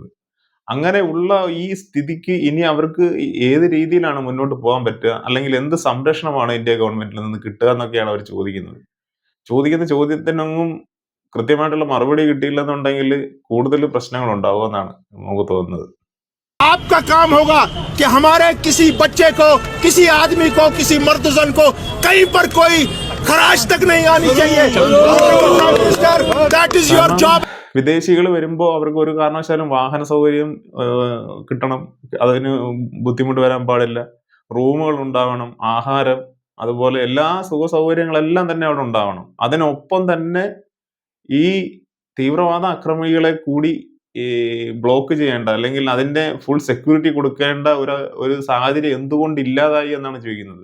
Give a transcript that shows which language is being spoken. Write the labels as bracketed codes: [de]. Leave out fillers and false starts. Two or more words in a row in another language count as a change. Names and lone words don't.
[ml] അങ്ങനെ ഉള്ള ഈ സ്ഥിതിക്ക് ഇനി അവർക്ക് ഏത് രീതിയിലാണ് മുന്നോട്ട് പോകാൻ പറ്റുക, അല്ലെങ്കിൽ എന്ത് സംരക്ഷണമാണ് ഇന്ത്യ ഗവൺമെന്റിൽ നിന്ന് കിട്ടുക എന്നൊക്കെയാണ് അവർ ചോദിക്കുന്നത്. ചോദിക്കുന്ന ചോദ്യത്തിനൊന്നും കൃത്യമായിട്ടുള്ള മറുപടി കിട്ടിയില്ലെന്നുണ്ടെങ്കിൽ കൂടുതൽ പ്രശ്നങ്ങൾ ഉണ്ടാവുമെന്നാണ് നമുക്ക് തോന്നുന്നത്. [hi] आपका काम होगा कि हमारे किसी बच्चे को, किसी आदमी को, किसी मर्दजन को कहीं पर कोई खराश तक नहीं आनी चाहिए। [en] That is your job. [ml] വിദേശികൾ വരുമ്പോൾ അവർക്ക് ഒരു കാരണവശാലും വാഹന സൗകര്യം കിട്ടണം, അതിന് ബുദ്ധിമുട്ട് വരാൻ പാടില്ല. റൂമുകൾ ഉണ്ടാവണം, ആഹാരം, അതുപോലെ എല്ലാ സുഖ സൗകര്യങ്ങളെല്ലാം തന്നെ അവിടെ ഉണ്ടാവണം. അതിനൊപ്പം തന്നെ ഈ തീവ്രവാദ അക്രമികളെ കൂടി ഈ ബ്ലോക്ക് ചെയ്യേണ്ട, അല്ലെങ്കിൽ അതിന്റെ [en] full security [ml] കൊടുക്കേണ്ട ഒരു സാഹചര്യം എന്തുകൊണ്ട് ഇല്ലാതായി എന്നാണ് ചോദിക്കുന്നത്.